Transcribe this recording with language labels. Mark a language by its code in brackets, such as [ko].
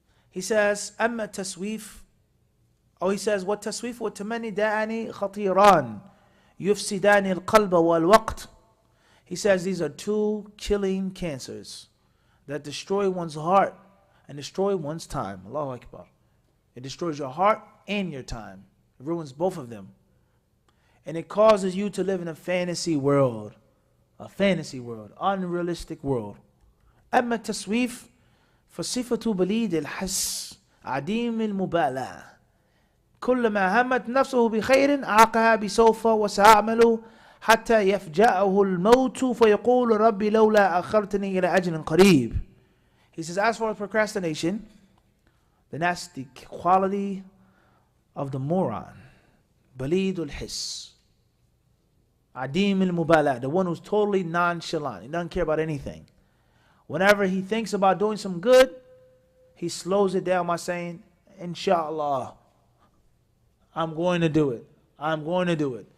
[en] He says, [ar] أما التسويف, [en] he says, [ar] والتسويف والتمني داعان خطيران يفسدان القلب والوقت. [en] He says these are two killing cancers that destroy one's heart and destroy one's time. Allahu Akbar. It destroys your heart and your time. It ruins both of them. And it causes you to live in a fantasy world. A fantasy world. Unrealistic world. [ar] أما التسويف فصفة بليد الحس عديم المبالاة. كلما همت نفسه بخير عاقها بسوف وسأعمل حتى يفجأه الموت فيقول ربي لولا أخرتني إلى أجل قريب. [en] He says, as for procrastination, then that's the quality of the moron. [ar] بليد الحس. [en] Adim al-Mubala, the one who's totally nonchalant. He doesn't care about anything. Whenever he thinks about doing some good, he slows it down by saying, Inshallah, I'm going to do it. I'm going to do it.